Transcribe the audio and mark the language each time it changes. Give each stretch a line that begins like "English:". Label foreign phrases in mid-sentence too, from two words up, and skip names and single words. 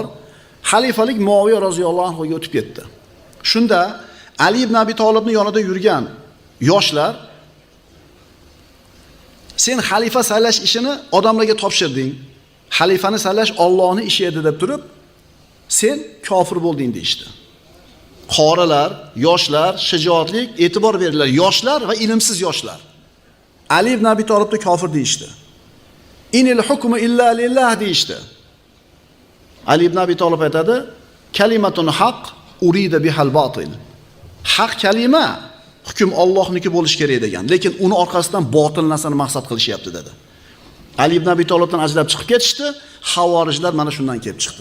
Uzbek: Xalifalik Muaviya
Arabic: رضي الله عنه
Uzbek: ga o'tib ketdi. Shunda Ali ibn Abi Tolibning yonida yurgan yoshlar, sen xalifa saylash ishini odamlarga topshirding. Xalifani saylash Allohning ishi edi deb turib, sen kofir bo'lding deydi. Qorilar, yoshlar, shijoatlik, e'tibor beringlar, yoshlar va ilmsiz yoshlar. Ali ibn Abi Tolibni kofir deydi.
Arabic: إن الحكم إلا لله deydi. Ali ibn Abi Tolib aytadi, كلمة حق أريد بها الباطل.
Uzbek: Haq kalima hukm Allohniki bo'lish kerak degan, lekin uni orqasidan botil narsani maqsad qilishyapti dedi. Ali ibn Abi Tolibdan ajrab chiqib ketishdi, havorijlar mana shundan kelib chiqdi.